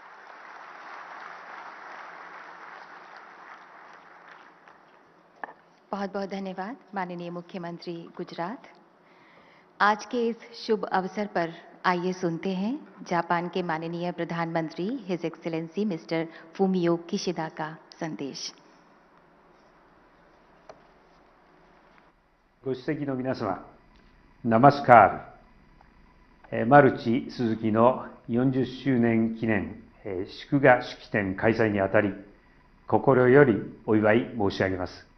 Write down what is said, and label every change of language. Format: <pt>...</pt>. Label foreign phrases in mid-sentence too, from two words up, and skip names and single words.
<hi>बहुत बहुत धन्यवाद माननीय मुख्यमंत्री गुजरात। आज के इस शुभ अवसर पर आइए सुनते हैं जापान के माननीय प्रधानमंत्री</hi> <en>His Excellency Mister</en> <hi>फूमियो किशिदा का संदेश।</hi> <ja>ご出席の皆様、 नमस्कार। マルチスズキの40周年記念祝賀式典開催にあたり、心よりお祝い申し上げます。</ja>